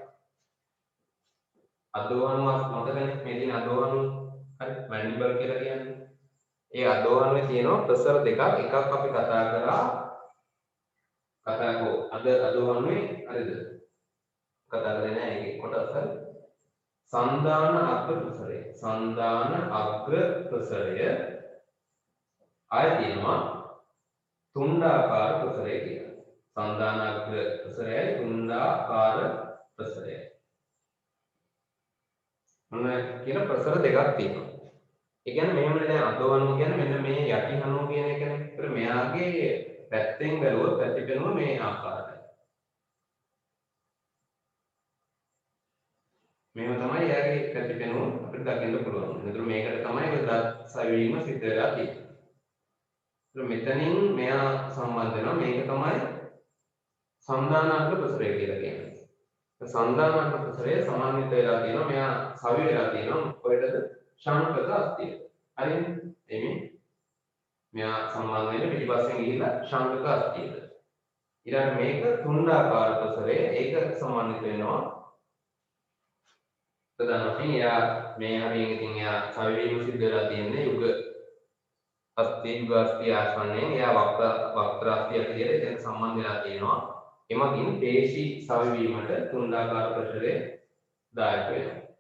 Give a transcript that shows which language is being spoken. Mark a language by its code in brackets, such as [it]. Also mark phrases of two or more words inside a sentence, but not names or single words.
[si] අදෝහනුව මතකනේ මේ තියෙන අදෝහනුව හරි මැන්ඩිබල් කියලා කියන්නේ. ඒ අදෝහනුවේ තියෙනවා ප්‍රසර දෙකක්. එකක් අපි කතා කරා අද අදෝහනුවේ හරිද? කතා කරේ නෑ ඒකේ කොටස සන්ධාන අග්‍ර ප්‍රසරය සන්ධාන අග්‍ර ප්‍රසරය ආය තියෙනවා තුණ්ඩාකාර ප්‍රසරය කියලා. සන්ධාන අග්‍ර ප්‍රසරය තුණ්ඩාකාර ප්‍රසරය. මොන කියන ප්‍රසර දෙකක් තියෙනවා. ඒ කියන්නේ මෙහෙමනේ දැන් අදවණු කියන්නේ මෙන්න මේ යටි හනුව කියන එකනේ. ඒතර මෙයාගේ පැත්තෙන් බැලුවොත් පැතිපෙනුම මේ ආකාරයි. මේව තමයි එයාගේ පැතිපෙනුම අපිට දකින්න පුළුවන්. ඒතර මේකට තමයි ඔය දත් සවිවීම සිද්ධ වෙලා තියෙන්නේ. ඒතර මෙතනින් මෙයා සම්බන්ධ වෙනවා. මේක තමයි සංධානාත්මක ප්‍රසරය කියලා කියන්නේ. සංධානාත්මක ප්‍රසරය සමාන්විත වෙලා තියෙනවා මෙයා සවි වෙලා තියෙනවා කොහෙටද ශාන්කක අස්තියට හරිනේ එමේ මෙයා සම්බන්ධ වෙන්නේ පිටිපස්සෙන් ගිහිල්ලා ශාන්කක අස්තියට ඊළඟ මේක තුණ්ඩාකාර ප්‍රසරය ඒක සමාන්විත වෙනවා ප්‍රධාන වශයෙන් එයා මේ හරියෙන් ඉතින් එයා සවි වීම සිද්ධ වෙලා තියෙන්නේ යුග අස්තිය ආසන්නයෙන් එයා වක්‍ර අස්තිය ඇතුළේ එතන සම්බන්ධ වෙලා තියෙනවා එමගින් පේශී සවිවීමට තුණ්ඩාකාර ප්‍රසරය දායක වෙනවා.